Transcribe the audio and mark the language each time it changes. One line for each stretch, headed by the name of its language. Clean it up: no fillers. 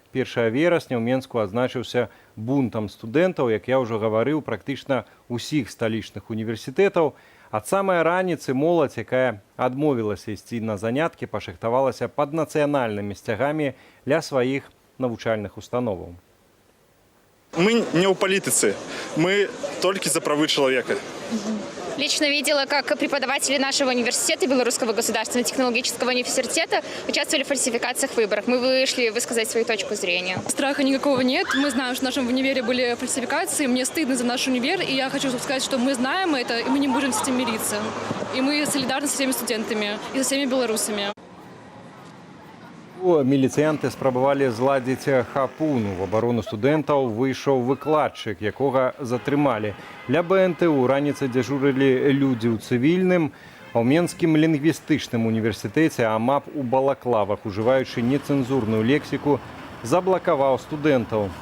Belarusian: 1 верасня ў Менску адзначыўся бунтам студэнтаў, як я ўжо гаварыў, практычна ўсіх сталічных універсітэтаў. Ад самай раніцы моладзь, якая адмовілася ісці на заняткі, пашахтавалася пад нацыянальнымі сцягамі ля сваіх навучальных установаў. Мы не ў палітыцы, мы толькі за правы чалавека.
Russian: Лично видела, как преподаватели нашего университета, Белорусского государственного технологического университета, участвовали в фальсификациях выборов. Мы вышли высказать свою точку зрения. Страха никакого нет. Мы знаем, что в нашем универе были фальсификации. Мне стыдно за наш универ. И я хочу сказать, что мы знаем это, и мы не будем с этим мириться. И мы солидарны со всеми студентами и со всеми белорусами.
Belarusian: Міліцыянты спрабавалі зладзіць хапуну. В абарону студэнтаў выйшаў выкладчык, якога затрымалі. Ля БНТУ раніцай дзяжурылі людзі ў цывільным, а ў Менскім лінгвістычным універсітэце АМАП у балаклавах, ужываючы нецэнзурную лексіку, заблакаваў студэнтаў.